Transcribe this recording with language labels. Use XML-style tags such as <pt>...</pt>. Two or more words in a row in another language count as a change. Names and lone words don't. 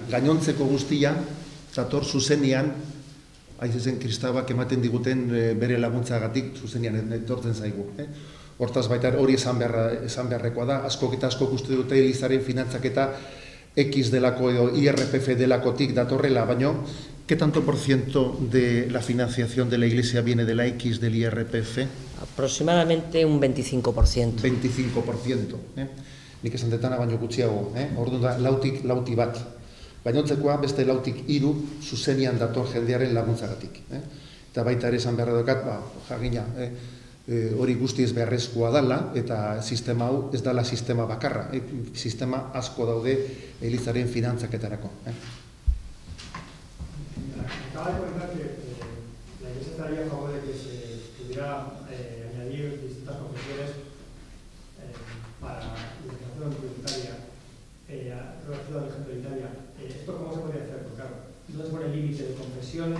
<eu>Gainontzeko guztia dator zuzenian, aizezen kristabak ematen diguten bere laguntzagatik zuzenian etortzen zaigu. Hortaz baita hori esan beharrekoa da, askok eta askok uste dute elizaren finantzaketa X delako edo IRPF delakotik datorrela, baino,</eu> <es>¿qué tanto por ciento de la financiación de la Iglesia viene de la X del IRPF?</es> <eu>Aproximadamente un 25%. 25%. Nik esan detana baino gutxiago, orduan da, lauti bat. Gainontzekoa beste 4 zuzenian dator jendearen laguntzagatik. Eta baita ere esan beharra dokat, jagina, hori guztiz beharrezkoa dela, eta sistema hau ez dela sistema bakarra. Sistema asko daude elizaren finantzaketarako.</eu> <es>Acaba de comentar que la Iglesia estaría a favor de que se pudiera añadir distintas confesiones para la legislación tributaria relativa al ejemplo de Italia. ¿Esto cómo se podría hacer? Porque claro, ¿dónde se pone el límite de confesiones?</es>